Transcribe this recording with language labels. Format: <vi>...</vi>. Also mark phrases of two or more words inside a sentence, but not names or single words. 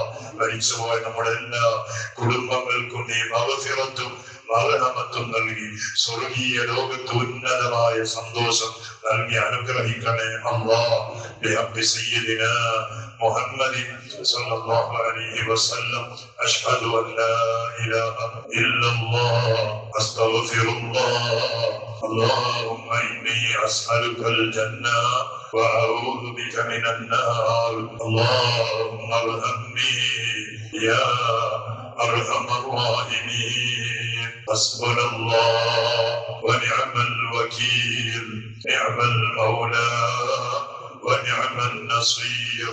<ml>മരിച്ചുപോയ നമ്മുടെ എല്ലാ കുടുംബങ്ങൾക്കും നീ മഗ്ഫിറത്തും മർഹമത്തും നൽകി സ്വർഗീയ ലോകത്ത് ഉന്നതമായ സന്തോഷം നൽകി അനുഗ്രഹിക്കണേ അല്ലാഹ്.</ml> <ar>بحق سيدنا محمد صلى الله عليه وسلم. أشهد أن لا إله إلا الله أستغفر الله. اللهم إني أسألك الجنة وأعوذ بك من النار. اللهم ارحمني يا أرحم الراحمين. حسبنا الله ونعم الوكيل، نعم المولى ونعم النصير.</ar>